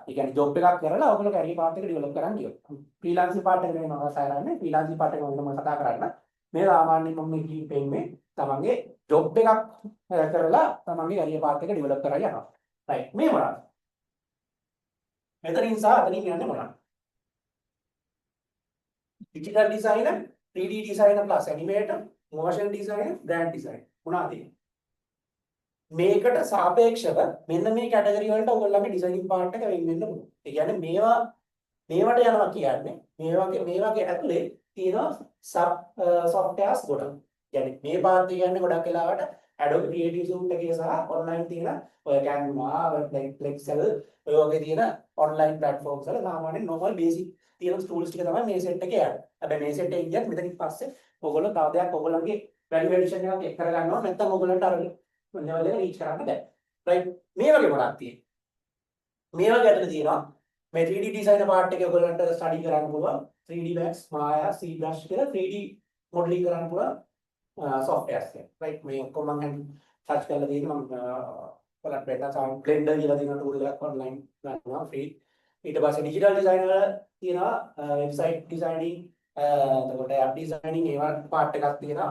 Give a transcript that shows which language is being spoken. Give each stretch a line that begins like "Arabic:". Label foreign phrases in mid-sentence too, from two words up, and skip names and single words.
Sinhala: ඒ කියන්නේ ජොබ් එකක් කරලා ඔයගොල්ලෝ
English: career path
Sinhala: එක ඩෙවලොප් කරන්න ගියොත්.
English: freelancing part
Sinhala: එක නෙමෙයි මම කතා කරන්නේ.
English: freelancing part
Sinhala: එක මම කතා කරන්නේ. මේ සාමාන්‍යයෙන් මම මේ කියපෙන්නේ තමන්ගේ ජොබ් එකක් කරලා තමන්ගේ
English: career path
Sinhala: එක ඩෙවලොප් කරලා යනවා. රයිට් මේ මොනවාද? මෙතනින් සහ අතනින් යන්නේ මොනවාද?
English: digital designer, 3D designer plus animator, motion designer, brand designer.
Sinhala: මොනවාද තියෙන්නේ? මේකට සාපේක්ෂව මෙන්න මේ කැටගරි වලට ඔයගොල්ලන්ගේ
English: designing part
Sinhala: එක වෙන් වෙන්න පුළුවන්. ඒ කියන්නේ මේවට යනවා කියන්නේ මේ වගේ ඇතුලේ තියෙනවා
English: sub softwares
Sinhala: ගොඩක්. කියන්නේ මේ පාර්ට් එක කියන්නේ ගොඩක් වෙලාවට Adobe Creative Suite එකේ සහ online තියෙන ඔය Canva, Excel ඔය වගේ තියෙන
English: online platforms
Sinhala: වල සාමාන්‍යයෙන්
English: normal basic
Sinhala: තියෙන tools ටික තමයි මේ set එකේ යන්නේ. හැබැයි මේ set එකේ ගියත් මෙතනින් පස්සේ ඔයගොල්ලෝ තව දෙයක් ඔයගොල්ලන්ගේ
English: value addition
Sinhala: එකක් එක් කරගන්නවා. නැත්නම් ඔයගොල්ලන්ට අර level එක reach කරන්න බෑ. right? මේ වගේ මොනක්ද තියෙන්නේ? මේ වගේ අතන තියෙනවා මේ
English: 3D designer part
Sinhala: එක ඔයගොල්ලන්ට study කරන්න පුළුවන්. 3D Max, Maya, ZBrush කියලා
English: 3D modeling
Sinhala: කරන්න පුළුවන් softwares එක. right? මේ ඔක්කොම මම touch කරලා තියෙන්නේ මම ඔයාලට බෙන්න සාම Blender කියලා තියෙන tool එකක් online ගන්නවා free. ඊට පස්සේ
English: digital design
Sinhala: වල තියෙනවා
English: website designing
Sinhala: එතකොට
English: app designing
Sinhala: ඒවා part එකක් තියෙනවා.